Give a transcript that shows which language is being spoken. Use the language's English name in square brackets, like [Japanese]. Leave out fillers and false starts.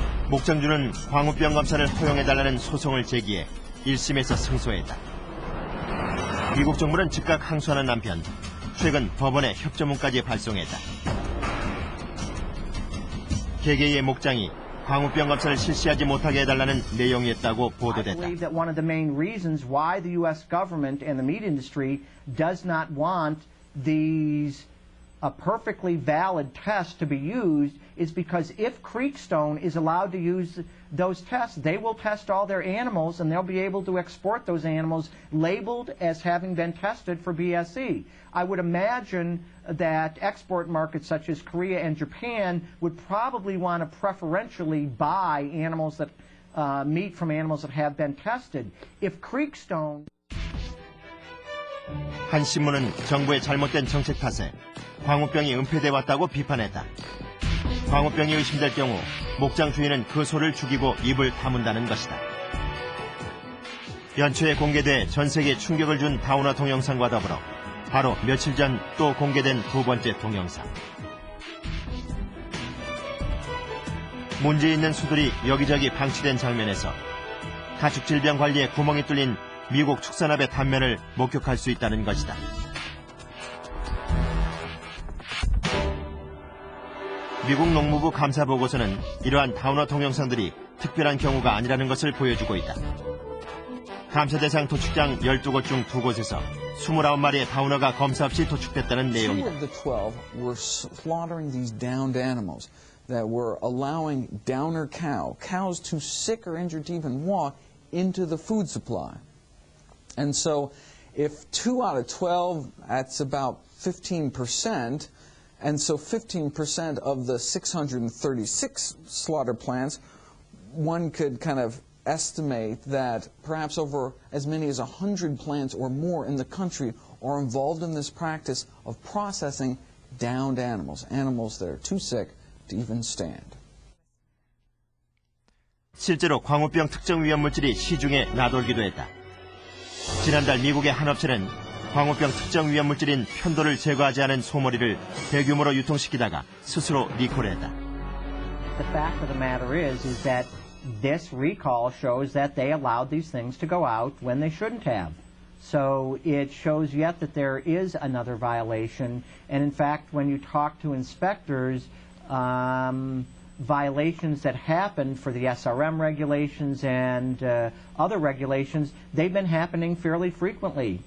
[Korean] 목장주는 광우병 검사를 허용해달라는 소송을 제기해 1심에서 승소했다. 미국 정부는 즉각 항소하는 한편 최근 법원에 협조문까지 발송했다. 개개의 목장이 광우병 검사를 실시하지 못하게 해달라는 내용이었다고 보도됐다. [English] I believe that one of the main reasons why the U.S. government and the meat industry does not want these perfectly valid tests to be used is because if Creekstone is allowed to use those tests, they will test all their animals and they'll be able to export those animals labeled as having been tested for BSE. I would imagine that export markets such as Korea and Japan would probably want to preferentially buy animals that meat from animals that have been tested. If Creekstone [Korean] 한 신문은 정부의 잘못된 정책 탓에 광우병이 은폐돼 왔다고 비판했다. 광우병이 의심될 경우 목장 주인은 그 소를 죽이고 입을 다문다는 것이다. 연초에 공개돼 전 세계에 충격을 준 다우너 동영상과 더불어 바로 며칠 전 또 공개된 두 번째 동영상. 문제 있는 소들이 여기저기 방치된 장면에서 가축질병 관리에 구멍이 뚫린 미국 축산업의 단면을 목격할 수 있다는 것이다. 미국 농무부 감사 보고서는 이러한 다우너 동영상들이 특별한 경우가 아니라는 것을 보여주고 있다. 감사 대상 도축장 12곳 중 2곳에서 29마리의 다우너가 검사 없이 도축됐다는 내용이다. [English] 2 of the 12 were slaughtering these downed animals that were allowing downer cows too sick or injured to even walk into the food supply. And so if 2 out of 12, that's about 15%, and so 15% of the 636 slaughter plants, one could kind of estimate that perhaps over as many as 100 plants or more in the country are involved in this practice of processing downed animals, animals that are too sick to even stand. [Korean] 실제로 광우병 특정 위험 물질이 시중에 나돌기도 했다. 지난달 미국의 한 업체는 광우병 특정 위험 물질인 편도를 제거하지 않은 소머리를 대규모로 유통시키다가 스스로 리콜했다. [English] The fact of the matter is that this recall shows that they allowed these things to go out when they shouldn't have. So it shows yet that there is another violation. And in fact, when you talk to inspectors, violations that happened for the SRM regulations and other regulations, they've been happening fairly frequently.